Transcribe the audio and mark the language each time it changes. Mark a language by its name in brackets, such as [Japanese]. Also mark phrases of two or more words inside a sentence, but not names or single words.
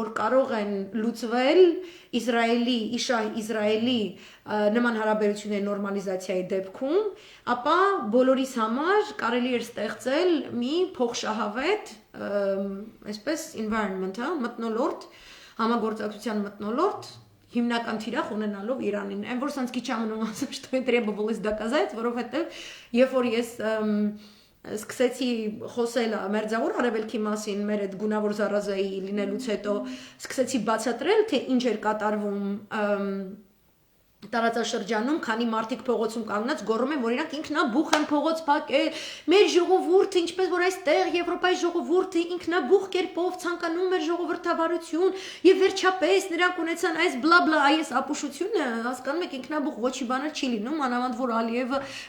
[Armenian] կարող են լուծվել Իսրայելի նման հարաբերությունների նորմալիզացիայի դեպքում, ապա բոլորիս համար կարելի է ստեղծել մի փոխշահավետ, այսպես environment, մթնոլորտ, համագործակցության մթնոլորտ հիմնական թիրախ ունենալով Իրանին։ Այն որ սանց քիչ ամնում ասեմ, [Russian] что требовалось доказать, [Armenian] որովհետեւ երբ որ ես սկսեցի խոսել մերձավոր արևելքի մասին, մեր այդ գունավոր զարազայի լինելուց հետո սկսեցի բացատրել, թե ինչ էր կատարվում տարածաշրջանում, քանի մարդիկ փողոցում կանգնած գոռում են, որ իրանք ինքնաբուխ են փողոց փակել, մեր ժողովուրդը, ինչպես որ այստեղ Եվրոպայի ժողովուրդը ինքնաբուխ կերպով ցանկանում էր ժողովրդավարություն, եւ վերջապես նրանք ունեցան այս բլա այս ապուշությունը, հասկանում եք, ինքնաբուխ ոչի բանը չի լինում, անավանդ որ Ալիևը